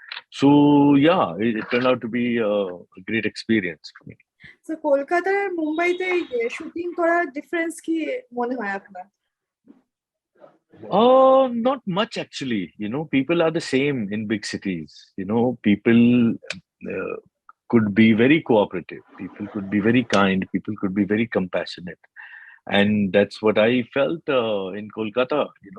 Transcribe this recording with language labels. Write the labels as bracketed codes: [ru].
[en] So yeah, it turned out to be a great experience for me. [bn] So Kolkata আর মুম্বাইতে shooting করার difference কি মনে হয় আপনার? [en] Not much actually. People are the same in big cities. People could be very cooperative. People could be very kind. People could be very compassionate. And that's what I felt in Kolkata.